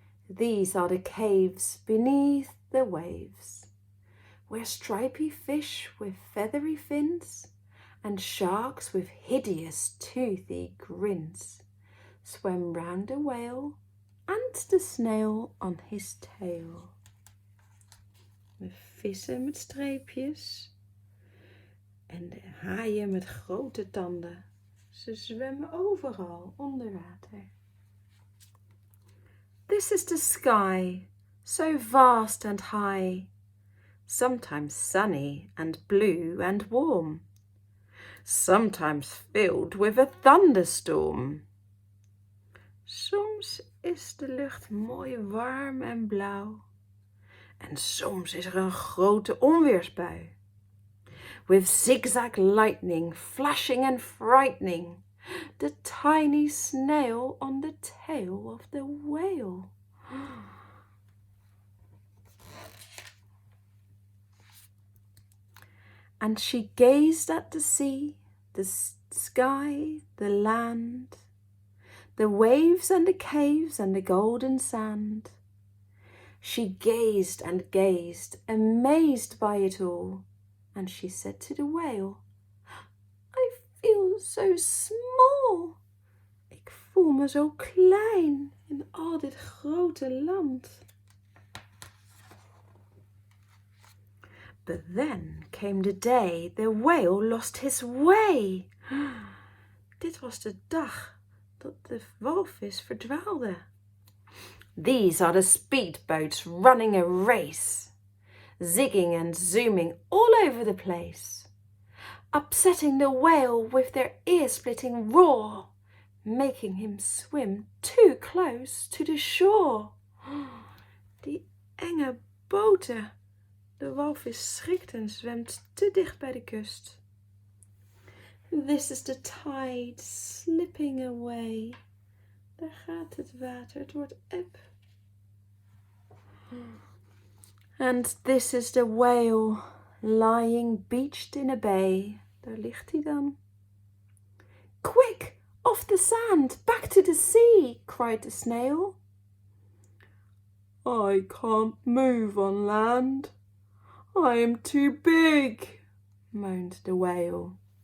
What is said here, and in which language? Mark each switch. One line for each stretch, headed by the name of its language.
English: These are the caves beneath the waves, where stripy fish with feathery fins and sharks with hideous toothy grins swam round the whale and the snail on his tail.
Dutch: De vissen met streepjes en de haaien met grote tanden. Ze zwemmen overal onder water.
English: This is the sky, so vast and high, sometimes sunny and blue and warm, sometimes filled with a thunderstorm.
Dutch: Soms is de lucht mooi warm en blauw en soms is er een grote onweersbui.
English: With zigzag lightning flashing and frightening, the tiny snail on the tail of the whale. And she gazed at the sea, the sky, the land, the waves and the caves and the golden sand. She gazed and gazed, amazed by it all, and she said to the whale, I feel so small.
Dutch: Ik voel me zo klein in al dit grote land.
English: But then came the day the whale lost his way.
Dutch: Dit was de dag dat de walvis verdwaalde.
English: These are the speedboats running a race, zigging and zooming all over the place, upsetting the whale with their ear-splitting roar, making him swim too close to the shore.
Dutch: Die enge boten. De walvis schrikt en zwemt te dicht bij de kust.
English: This is the tide slipping away.
Dutch: Daar gaat het water, het wordt eb.
English: And this is the whale lying beached in a bay.
Dutch: Daar ligt hij dan.
English: Quick, off the sand, back to the sea, cried the snail. I can't move on land. I am too big, moaned the whale.